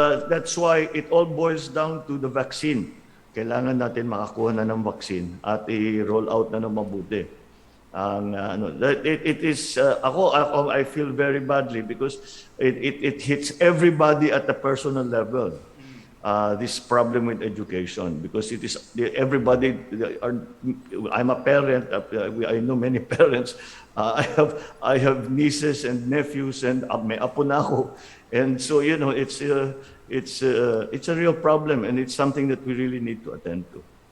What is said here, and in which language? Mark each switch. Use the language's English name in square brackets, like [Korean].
[English] That's why it all boils down to the vaccine. [Filipino] Kailangan natin makakuha na ng vaccine at i-roll out na ng mabuti. [English] It is ako I feel very badly because it hits everybody at the personal level. This problem with education, because it is everybody I'm a parent. I know many parents. I have nieces and nephews and [Filipino] may apo na ako, [English] and so it's a real problem, and it's something that we really need to attend to.